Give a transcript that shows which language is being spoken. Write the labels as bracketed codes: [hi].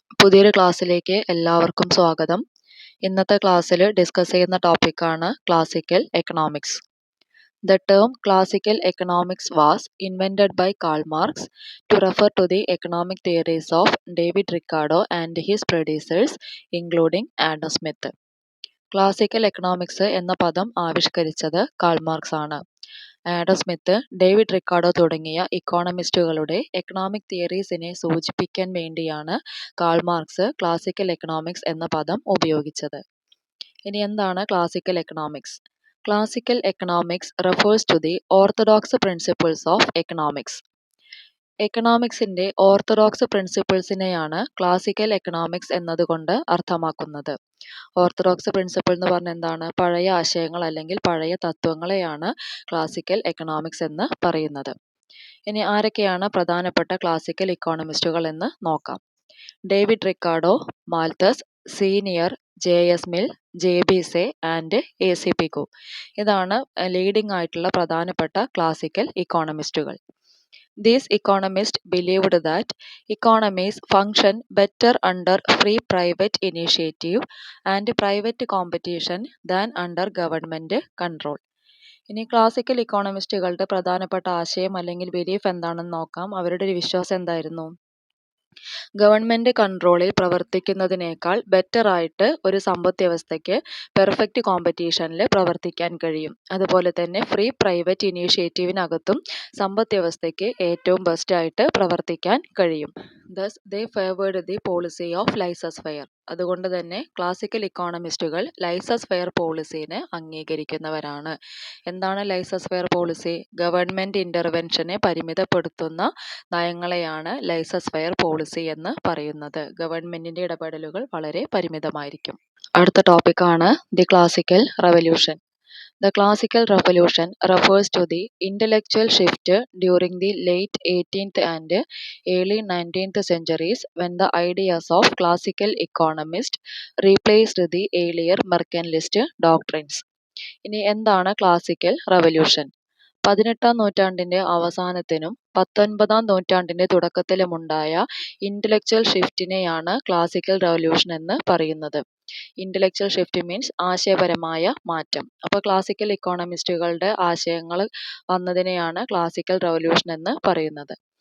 [ml] പുതിയൊരു ക്ലാസ്സിലേക്ക് എല്ലാവർക്കും സ്വാഗതം. ഇന്നത്തെ ക്ലാസ്സിൽ ഡിസ്കസ് ചെയ്യുന്ന ടോപ്പിക്കാണ് classical economics. [en] The term classical economics was invented by Karl Marx to refer to the economic theories of David Ricardo and his predecessors, including Adam Smith. [ml] Classical economics എന്ന പദം ആവിഷ്കരിച്ചത് കാൾ മാർക്സ് ആണ്. Adam Smith, David Ricardo തുടങ്ങിയ ഇക്കോണമിസ്റ്റുകളുടെ economic തിയറീസിനെ സൂചിപ്പിക്കാൻ വേണ്ടിയാണ് Karl Marx classical economics എന്ന പദം ഉപയോഗിച്ചത്. ഇനി എന്താണ് [en] Classical economics? Classical economics refers to the orthodox principles of economics. [ml] എക്കണോമിക്സിന്റെ orthodox പ്രിൻസിപ്പിൾസിനെയാണ് classical economics എന്നതുകൊണ്ട് അർത്ഥമാക്കുന്നത്. ഓർത്തഡോക്സ് പ്രിൻസിപ്പിൾ എന്ന് പറഞ്ഞാൽ എന്താണ്? പഴയ ആശയങ്ങൾ അല്ലെങ്കിൽ പഴയ തത്വങ്ങളെയാണ് ക്ലാസിക്കൽ എക്കണോമിക്സ് എന്ന് പറയുന്നത്. ഇനി ആരൊക്കെയാണ് പ്രധാനപ്പെട്ട ക്ലാസിക്കൽ ഇക്കോണമിസ്റ്റുകൾ എന്ന് നോക്കാം. David Ricardo, മാൽത്തസ്, senior, ജെ.എസ്. Mill, ജെ.ബി. Say and AC. Piku. ഇതാണ് ലീഡിംഗ് ആയിട്ടുള്ള പ്രധാനപ്പെട്ട classical ഇക്കോണമിസ്റ്റുകൾ. [en] These economists believed that economies function better under free private initiative and private competition than under government control. [ml] ഇനി ക്ലാസിക്കൽ ഇക്കോണമിസ്റ്റുകളുടെ പ്രധാനപ്പെട്ട ആശയം അല്ലെങ്കിൽ ബിലീഫ് എന്താണെന്ന് നോക്കാം. അവരുടെ ഒരു വിശ്വാസം എന്തായിരുന്നു? ഗവൺമെൻറ് കൺട്രോളിൽ പ്രവർത്തിക്കുന്നതിനേക്കാൾ ബെറ്ററായിട്ട് ഒരു സമ്പദ് വ്യവസ്ഥയ്ക്ക് പെർഫെക്റ്റ് കോമ്പറ്റീഷനിൽ പ്രവർത്തിക്കാൻ കഴിയും. അതുപോലെ തന്നെ ഫ്രീ പ്രൈവറ്റ് ഇനീഷ്യേറ്റീവിനകത്തും സമ്പദ് വ്യവസ്ഥയ്ക്ക് ഏറ്റവും ബെസ്റ്റായിട്ട് പ്രവർത്തിക്കാൻ കഴിയും. [en] Thus they favoured the policy of laissez faire. [ml] അതുകൊണ്ട് തന്നെ ക്ലാസിക്കൽ ഇക്കോണമിസ്റ്റുകൾ ലൈസസ് ഫെയർ പോളിസിനെ അംഗീകരിക്കുന്നവരാണ്. എന്താണ് ലൈസസ് ഫെയർ പോളിസി? ഗവൺമെൻറ് ഇൻ്റർവെൻഷനെ പരിമിതപ്പെടുത്തുന്ന നയങ്ങളെയാണ് ലൈസസ് ഫെയർ പോളിസി എന്ന് പറയുന്നത്. ഗവൺമെൻറ്റിൻ്റെ ഇടപെടലുകൾ വളരെ പരിമിതമായിരിക്കും. അടുത്ത ടോപ്പിക്കാണ് the classical revolution. [en] The classical revolution refers to the intellectual shift during the late 18th and early 19th centuries when the ideas of classical economists replaced the earlier mercantilist doctrines. [ml] ഇനി എന്താണ് classical revolution? 18ാം നൂറ്റാണ്ടിൻ്റെ അവസാനത്തിനും 19ാം നൂറ്റാണ്ടിൻ്റെ തുടക്കത്തിലുമുണ്ടായ intellectual ഷിഫ്റ്റിനെയാണ് classical revolution എന്ന് പറയുന്നത്. Intellectual shift means ആശയപരമായ മാറ്റം. അപ്പോൾ classical ഇക്കോണമിസ്റ്റുകളുടെ ആശയങ്ങൾ വന്നതിനെയാണ് ക്ലാസിക്കൽ റെവല്യൂഷൻ എന്ന് പറയുന്നത്.